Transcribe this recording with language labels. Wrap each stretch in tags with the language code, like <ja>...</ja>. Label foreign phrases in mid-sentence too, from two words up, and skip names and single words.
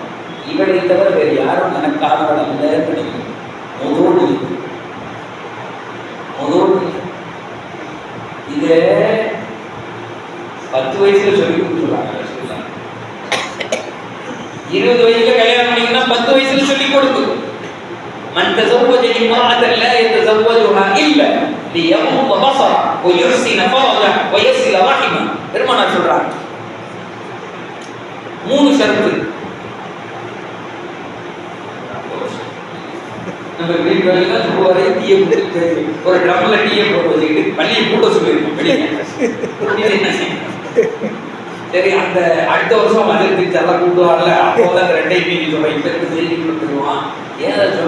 <ta>இவளை தவிர வேறு யாரும் எனக்காக கிடைக்கும். இத 10 வயசுல சொல்லி கொடுத்துருவாங்க. 20 வயசுல கல்யாணம் பண்ணிங்கன்னா 10 வயசுல சொல்லி கொடுத்து</ta> <ar>من تزوج امرأة لا يتزوجها إلا ليغض بصره ويحسن فرجه ويصل رحمه.</ar> <ta>பெருமானார் சொல்றாங்க 3 ஷரத்து. நம்ம வீட்டுல சுடுவாரே டீயை போட்டு ஒரு ட்ரம்ல டீயை போட்டு வச்சுக்கிட்டு பள்ளியை கூட்ட சொல்லியிருக்கோம் வெளியே. சரி அந்த அடுத்த வருஷம் மதுரை எல்லாம் கூட்டுவார்ல, அப்போதான் அந்த 2 மீன் சொல்றேன் இப்ப செய்தி கொடுத்துருவான்.</ta>